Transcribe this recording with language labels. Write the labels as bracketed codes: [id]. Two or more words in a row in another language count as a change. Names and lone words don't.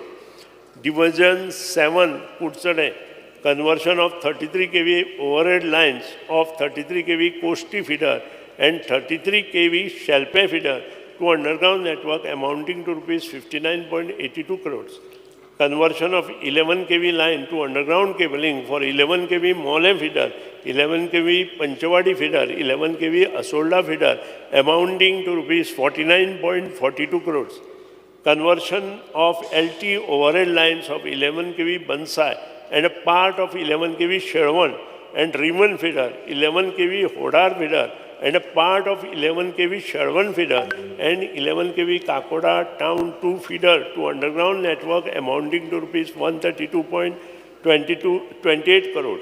[en] Division 7 Kutsade, conversion of 33 kV overhead lines of 33 kV Kosti feeder and 33 kV Shalpe feeder to underground network, amounting to rupees 59.82 crores. Conversion of 11 kV line to underground cabling for 11 kV Mole feeder, 11 kV Panchavadi feeder, 11 kV Asolda feeder, amounting to rupees 49.42 crores. Conversion of LT overhead lines of 11 kV Bansai and a part of 11 kV Sherwan and Riemann feeder, 11 kV Hodar feeder, and a part of 11 kV Sherwan feeder and 11 kV Kakoda Town 2 feeder to underground network, amounting to rupees 132.28 crores.